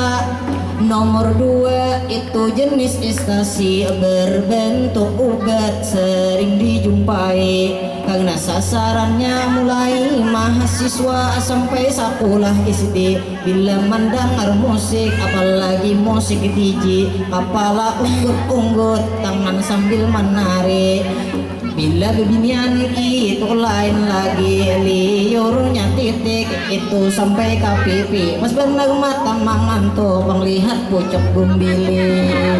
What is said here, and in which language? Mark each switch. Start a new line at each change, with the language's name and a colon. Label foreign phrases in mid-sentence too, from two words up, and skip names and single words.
Indonesian: Nomor 2 itu jenis ekstasi berbentuk obat, sering dijumpai karena sasarannya mulai mahasiswa sampai sekolah SD. Bila mendengar musik, apalagi musik DJ, kepala unggut-unggut, tangan sambil menarik.
Banjar: Bila bebinian itu lain lagi, liurnya titik itu sampai ke pipi. Mas benar mata mengantuk melihat pucuk gumbili.